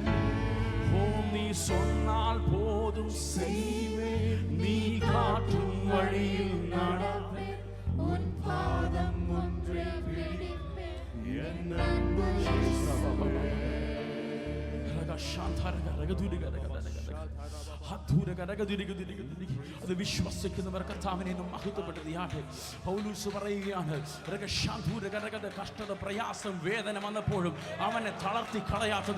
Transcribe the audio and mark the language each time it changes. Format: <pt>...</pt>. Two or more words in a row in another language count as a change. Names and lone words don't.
<ta>நீ சொன்னால் போதும் செய்வேன், நீ காற்றும் வழியில் நடப்பேன், உன் பாதம் ஒன்றே பிடிப்பேன், என் அன்பு இயேசுவே.</ta> <ml>അത് വിശ്വസിക്കുന്നവർ കർത്താവിനെ മഹത്വപ്പെടുത്തിയാട്ടെ. പൗലോസ് പറയുകയാണ്, കഷ്ടത, പ്രയാസം, വേദന വന്നപ്പോഴും അവനെ തളർത്തി കളയാത്തത്.</ml>